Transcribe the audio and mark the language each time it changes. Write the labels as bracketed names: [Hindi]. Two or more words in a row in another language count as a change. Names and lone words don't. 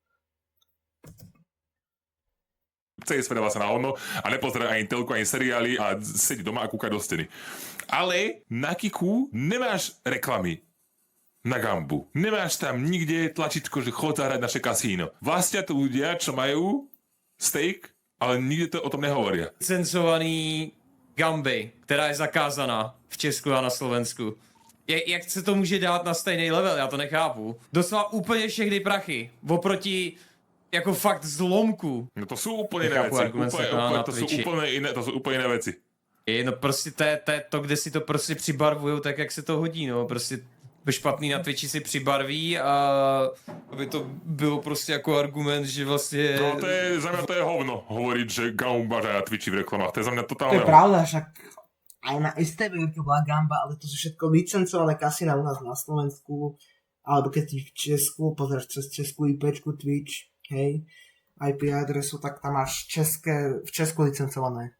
[Slovak] Celý svet dáva sa na hovno a nepozerá ani telku, ani seriály a sedí doma a kúka do steny. Ale na Kiku nemáš reklamy na gambu. Nemáš tam nikde tlačítko, že chod zahrať naše kasíno. Vlastnia to ľudia, čo majú steak, ale nikde to o tom nehovoria. [Czech] Licencovaný gamby, která je zakázaná v Česku a na Slovensku. Jak se to může dát na stejný level, já to nechápu. Doslova úplně všechny prachy, oproti jako fakt zlomku. [Slovak] No to sú úplne iné veci. To sú úplne iné veci. [Czech] No prostě to je to, kde si to prostě přibarvujou tak, jak se to hodí, no. Prostě špatný na Twitchi si přibarví a aby to bylo prostě jako argument, že vlastně... [Slovak] No to je, za mňa to je hovno, hovoriť, že gamba na Twitchi v reklamách. To je za mňa totálne... To je pravda, však aj na STV bola gamba, ale to sú všetko licencované kasína u nás na Slovensku, alebo keď si v Česku, pozrieš cez českú IPčku Twitch, hej, IP adresu, tak tam máš v Česku licencované.